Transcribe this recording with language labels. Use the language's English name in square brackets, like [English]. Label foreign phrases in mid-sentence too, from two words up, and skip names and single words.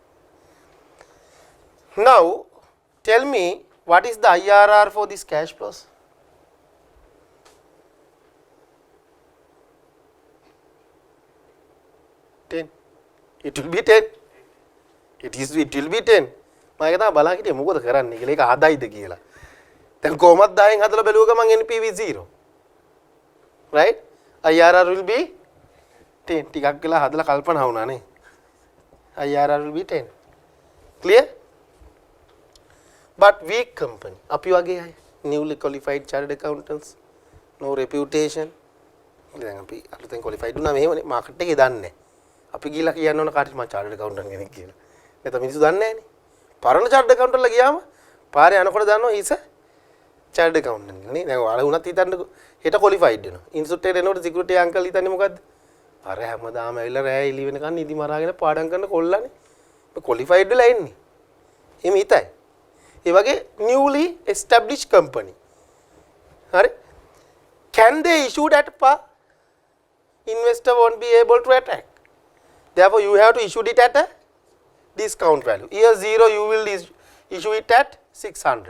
[English] Now tell me what is the IRR for this cash flows? It will be 10. It will be 10. [Sinhala] මම ඒක තමයි බලන් හිටියේ මොකද කරන්නේ කියලා. ඒක හදයිද කියලා. දැන් කොහොමද 10න් හදලා බැලුවක මම NPV 0. [English] Right? IRR will be 10. [Sinhala] ටිකක් වෙලා හදලා කල්පනා වුණා නේ. [English] IRR will be 10. Clear? But weak company. [Sinhala] අපි වගේ අය [English] newly qualified chartered accountants, no reputation. [Sinhala] දැන් අපි අලුතෙන් qualified වුණා මෙහෙමනේ මාකට් එකේ දන්නේ නැහැ. අපි ගිහලා කියන්න ඕන කාටද මම [English] chartered accountant [Sinhala] කෙනෙක් කියලා. නැත්නම් මිනිස්සු දන්නේ නැහනේ. පරණ [English] chartered accountant [Sinhala] ලා ගියාම පාරේ යනකොට දන්නවා [English] he's a chartered accountant [Sinhala] නේ. දැන් ඔයාලා වුණත් හිතන්නකෝ හෙට qualified වෙනවා. institute එකට එනකොට [English] security uncle [Sinhala] හිතන්නේ මොකද්ද? අර හැමදාම ඇවිල්ලා රෑ එළි වෙනකන් නිදි මරාගෙන පාඩම් කරන කොල්ලානේ. මේ qualified වෙලා එන්නේ. එහෙම හිතයි. ඒ වගේ [English] newly established company. හරි? Can they issue at par? Investor won't be able to attack. Therefore, you have to issue it at a discount value. Year 0, you will issue it at 600.